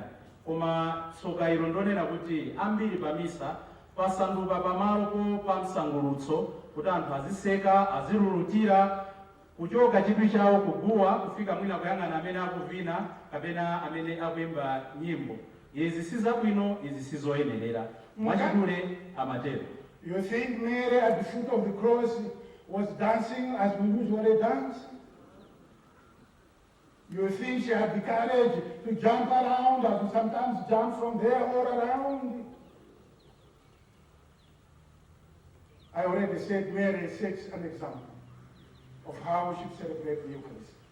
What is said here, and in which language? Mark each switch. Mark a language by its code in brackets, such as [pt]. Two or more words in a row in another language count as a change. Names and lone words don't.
[ny] Koma tsoka ilo ndonena kuti ambiri pamisa pasanduka pamalo pa msangulutso kuti anthu aziseka, azilulutira, kuchoka chidwi chawo kuguwa kufika mwina kuyang'ana amene akuvina kapena amene akuyimba nyimbo. Izi si zabwino, izi si zoyenerera. Mwachidule amatero. [en] You think Mary at the foot of the cross was dancing as we usually dance? You think she had the courage to jump around, as we sometimes jump from there or around? I already said Mary sets an example of how we should celebrate the Eucharist.